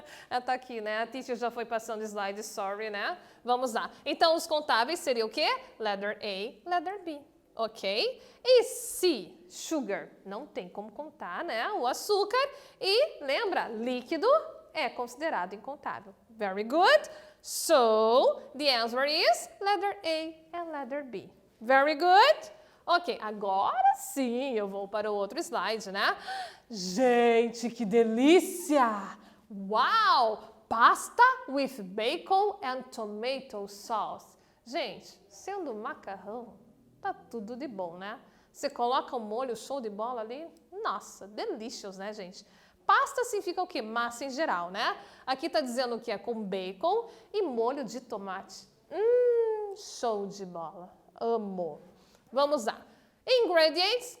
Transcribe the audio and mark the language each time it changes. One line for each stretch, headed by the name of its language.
Portuguese: Ela tá aqui, né? A teacher já foi passando slide, sorry, né? Vamos lá. Então, os contáveis seriam o quê?
English: Letter A, letter B. Ok? E C, sugar.
Portuguese: Não tem como contar, né? O açúcar. E, lembra, líquido é considerado incontável.
English: Very good. So, the answer is letter A and letter B. Very good.
Portuguese: Ok, agora sim eu vou para o outro slide, né? Gente, que delícia! Uau!
English: Pasta with bacon and tomato sauce.
Portuguese: Gente, sendo macarrão, tá tudo de bom, né? Você coloca um molho show de bola ali, nossa, delicious, né, gente? Pasta significa o quê? Massa em geral, né? Aqui tá dizendo que é com bacon e molho de tomate. Show de bola. Amo. Vamos lá. Ingredients.